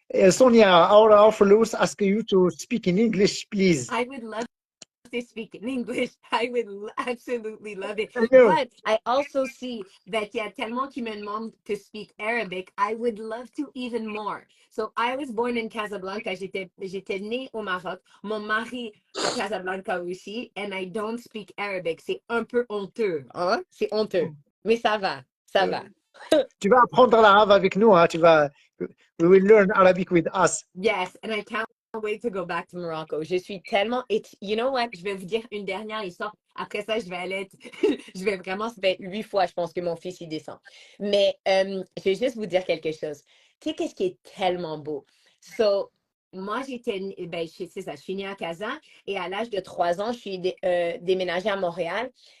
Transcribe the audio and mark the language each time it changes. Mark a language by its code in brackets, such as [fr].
[en] Sonia, our Alphalus ask you to speak in English, please. I would love to speak in English. I would absolutely love it. I know. But I also see that [fr] il y a tellement qui me demandent [en] to speak Arabic. I would love to even more. So I was born in Casablanca. [fr] J'étais née au Maroc. Mon mari à Casablanca aussi. [en] And I don't speak Arabic. [fr] C'est un peu honteux. Hein? C'est honteux. Mais ça va. Ça va. Tu vas apprendre l'arabe avec nous, hein? [en] We will learn Arabic with us. Yes, and I can't wait to go back to Morocco. [fr] Je suis tellement, [en] you know what, [fr] je vais vous dire une dernière histoire. Après ça, je vais aller je vais vraiment, ça fait 8 fois, je pense que mon fils, il descend. Mais je vais juste vous dire quelque chose. Tu sais, qu'est-ce qui est tellement beau? So, moi, c'est ça, je suis née à Casa et à l'âge de 3 ans, je suis déménagée à Montréal.